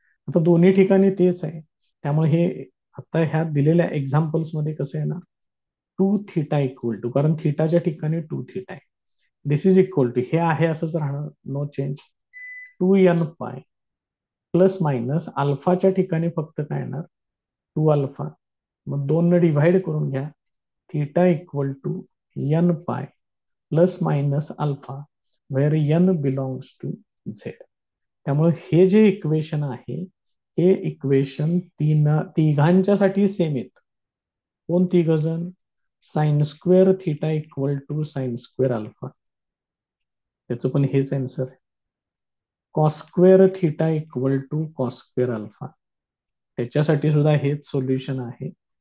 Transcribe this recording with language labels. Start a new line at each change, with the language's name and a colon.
Marathi: आता दोन्ही ठिकाणी तेच आहे. त्यामुळे हे आता ह्या दिलेल्या एक्झाम्पल्स मध्ये कसं येणार, टू थिटा इक्वल टू, कारण थिटाच्या ठिकाणी टू थिटा आहे.
English: this is equal to,
Marathi: हे आहे असंच राहणार, नो चेंज. टू एन पाय प्लस मायनस अल्फाच्या ठिकाणी फक्त काय येणार, टू अल्फा. मग दोन न डिव्हाइड करून घ्या.
English: Theta equal to N pi plus minus alpha where N belongs to Z.
Marathi: त्यामुळे हे जे इक्वेशन आहे, हे इक्वेशन तिघांच्यासाठी सेम येत. कोण तिघ जण,
English: sine square theta equal to sine square alpha,
Marathi: त्याचं पण हेच answer.
English: cos square theta equal to cos square alpha,
Marathi: त्याच्यासाठी सुद्धा हेच सोल्युशन आहे.